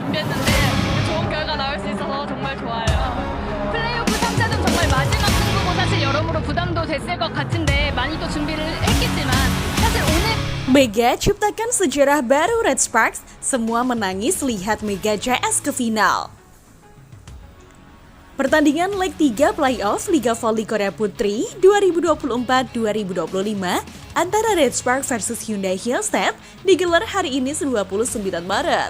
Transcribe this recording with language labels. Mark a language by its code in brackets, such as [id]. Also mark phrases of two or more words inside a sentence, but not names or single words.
[ko] 준비했는데 좋은 결과 나올 수 있어서 정말 좋아요. 플레이오프 3차전 정말 마지막 승부고 사실 여러모로 부담도 됐을 것 같은데 많이 또 준비를 했겠지만 사실 오늘 [id] Mega ciptakan sejarah baru Red Sparks, semua menangis lihat Mega JS ke final. Pertandingan leg 3 playoff Liga Voli Korea Putri 2024-2025 antara Red Sparks versus Hyundai Hillstead digelar hari ini 29 Maret.